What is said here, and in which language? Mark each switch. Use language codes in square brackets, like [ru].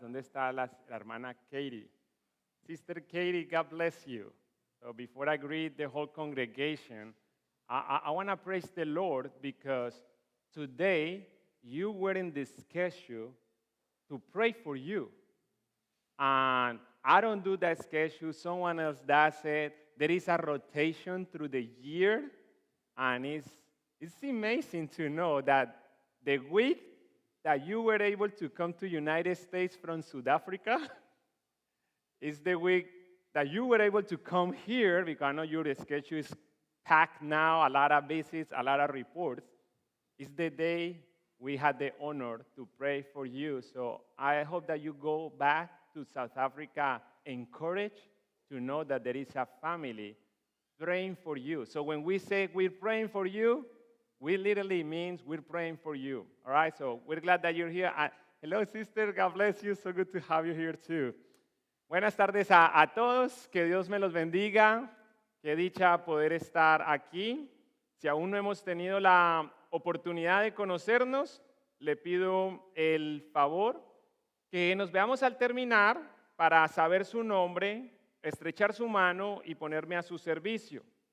[es] ¿Dónde está la hermana Katie? [en] Sister Katie, God bless you. So before I greet the whole congregation, I want to praise the Lord because today you were in the schedule to pray for you. And I don't do that schedule, someone else does it. There is a rotation through the year, and it's amazing to know that the week that you were able to come to United States from South Africa is the week that you were able to come here, because I know your schedule is packed now, a lot of visits, a lot of reports. It's the day we had the honor to pray for you. So I hope that you go back to South Africa encouraged to know that there is a family praying for you. So when we say we're praying for you, we literally means we're praying for you. All right, so we're glad that you're here. Hello, sister, God bless you. So good to have you here too. [es] Buenas tardes a todos, que Dios me los bendiga. Qué dicha poder estar aquí. Si aún no hemos tenido la oportunidad de conocernos, le pido el favor que nos veamos al terminar para saber su nombre, estrechar su mano y ponerme a su servicio.